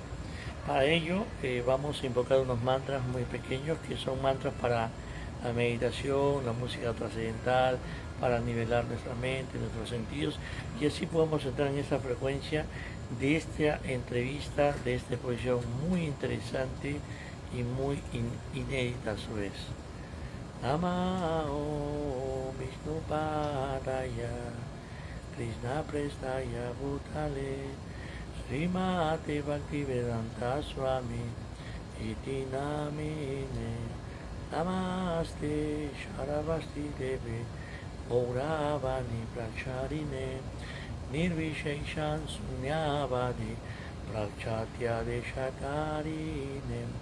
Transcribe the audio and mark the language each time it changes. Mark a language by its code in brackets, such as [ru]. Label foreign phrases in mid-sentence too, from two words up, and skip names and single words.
[es] Para ello vamos a invocar unos mantras muy pequeños que son mantras para la meditación, la música trascendental, para nivelar nuestra mente, nuestros sentidos, y así podemos entrar en esta frecuencia de esta entrevista, de esta exposición muy interesante y muy inédita a su vez. [sa] Namah Vishnu Padaya Krishna Prestaya Bhutale Srimate Bhaktivedanta Swami Iti Namine Namaste Sharavasti Devi Gauravani Pracharine Nirvisheshan Sunyavadi Prachatya Deshakarine